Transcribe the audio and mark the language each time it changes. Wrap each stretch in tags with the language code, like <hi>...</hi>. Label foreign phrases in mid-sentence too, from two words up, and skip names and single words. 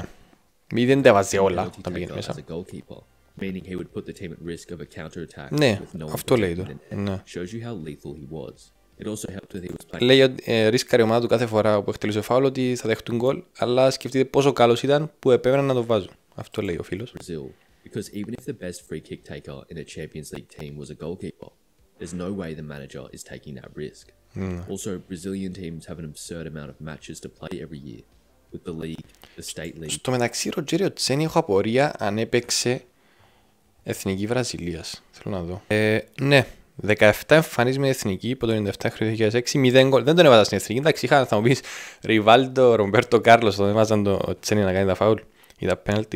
<el>Μη δεν τα βάζει όλα όταν πήγαινε μέσα. Ναι, αυτό λέει το. Ναι. Λέει ότι ρίσκαρε η ομάδα του κάθε φορά που εκτελούσε φάουλ ότι θα δέχτουν γκολ, αλλά σκεφτείτε πόσο καλός ήταν που επέμεναν να το βάζουν. Αυτό λέει ο φίλος.</el> <en>Because even if the best free kick taker in a Champions League team was a goalkeeper, there's no way the manager is taking that risk. Also, Brazilian teams have an absurd amount of matches to play every year, with the league, the state league.</en> <el>Στο μεταξύ, Ροτζέριο Τσένι έχω απορία αν έπαιξε εθνική Βραζιλίας. Θέλω να δω. Ναι. 17 εμφανίσεις με εθνική από το 97-2006, 0 γκολ. Δεν τον έβαζα στην εθνική. Εντάξει, είχα θα μου πεις Ριβάλντο, Ρομπέρτο Κάρλος, τον έβαζαν το Τσένι να κάνει τα φάουλ ή τα πέναλτι.</el>